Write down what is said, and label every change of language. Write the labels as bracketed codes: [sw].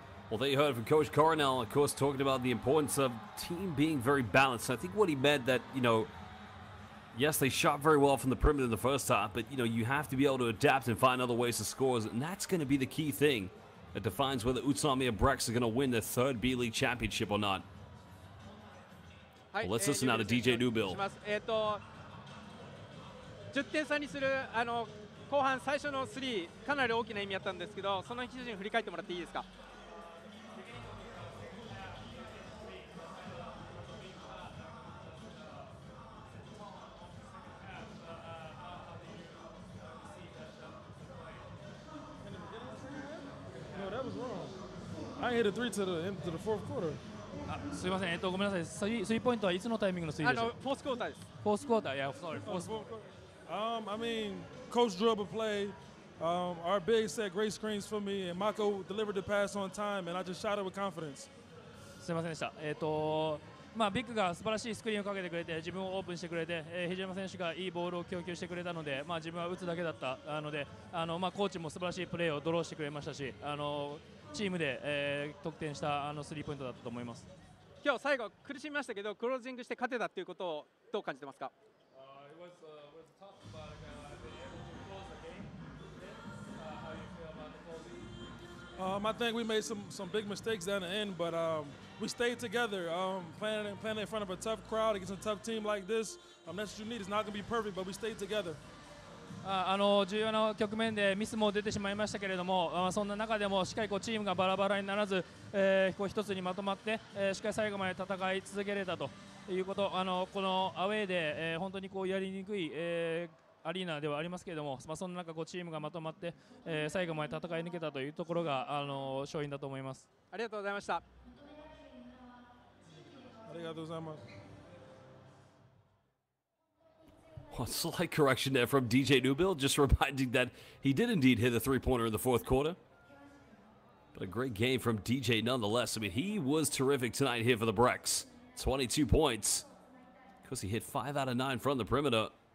[en] Well, there you heard from Coach Coronel, of course, talking about the importance of team being very balanced. I think what he meant that, yes, they shot very well from the perimeter in the first half, but, you have to be able to adapt and find other ways to score, and that's going to be the key thing that defines whether UTSUNOMIYA BREX are going to win their third B.LEAGUE championship or not. Well, let's listen now to DJ Newbill. [ja] 10点差にする後半最初のスリーかなり大きな意味だったんですけど、その記事に振り返ってもらっていいですか？ [en] No, that was wrong. I hit a three to the fourth quarter. [ja] すいません、ごめんなさい、スリーポイントはいつのタイミングのスリーでした？フォースクォーターです。フォースクォーター、 [en] yeah, sorry, fourth quarter. I mean, Coach drew up a play. Our big set great screens for me, and Mako delivered the pass on time, and I just shot it with confidence. [ja] すいませんでした。ビッグが素晴らしいスクリーンをかけてくれて、自分をオープンしてくれて、肘山選手がいいボールを供給してくれたので、自分は打つだけだったので、コーチも素晴らしいプレーをドローしてくれましたし、チームで、得点したスリーポイントだったと思います。今日最後苦しみましたけど、クロージングして勝てたということをどう感じてますか？ [en] I think we made some big mistakes down the end, but we stayed together. Playing in front of a tough crowd against a tough team like this, that's what you need. It's not going to be perfect, but we stayed together. [ja] 重要な局面でミスも出てしまいましたけれども、そんな中でもしっかりチームがバラバラにならず、一つにまとまって、しっかり最後まで戦い続けれたということ、このアウェーで、本当にやりにくい、アリーナではありますけれども、その中チームがまとまって、最後まで戦い抜けたというところが勝因だと思います。ありがとうございました。ありがとうございます。 [en] Well, slight correction there from DJ Newbill, just reminding that he did indeed hit a three-pointer in the fourth quarter. But a great game from DJ nonetheless. I mean, he was terrific tonight here for the BREX. 22 points. Because he hit 5 out of 9 from the perimeter.